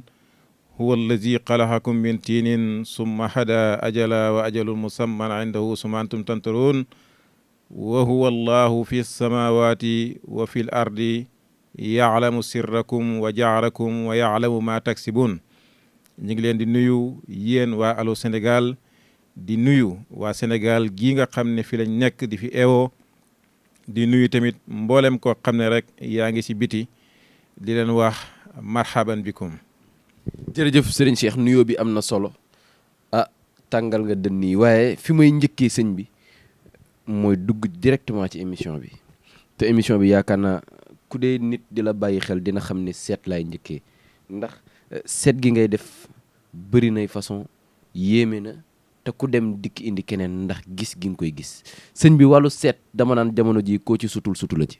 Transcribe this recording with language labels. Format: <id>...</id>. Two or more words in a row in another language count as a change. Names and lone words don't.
<ar>هو الذي خلقكم من طين ثم هدى أجلا وأجل مسمى عنده ثم أنتم تنظرون وهو الله في السماوات وفي الأرض يعلم سركم وجعلكم ويعلم ما تكسبون</ar> <wo>ñu ngi leen di nuyu yéen waa Allô Sénégal di nuyu waa Sénégal gii nga xam ne fi lañ nekk di fi eewoo di nuyu tamit mboolem koo xam ne rek yaa ngi si biti di leen wax</wo> <ar>مرحبا بكم</ar> <wo>jërëjëf Serigne Cheikh nuyoo bi am na solo tàngal nga dënn yi waaye fi may njëkkee sëñ bi mooy dugg directement ci émission bi te émission bi yaakaar naa ku dee nit di la bàyyi xel dina xam ne seet laay njëkkee ndax seet gi ngay def bëri nay façon yéeme na te ku dem dikk indi keneen ndax gis gi nga koy gis sëñ bi wàllu seet dama naan jamono ji koo ci sutul la ci</wo>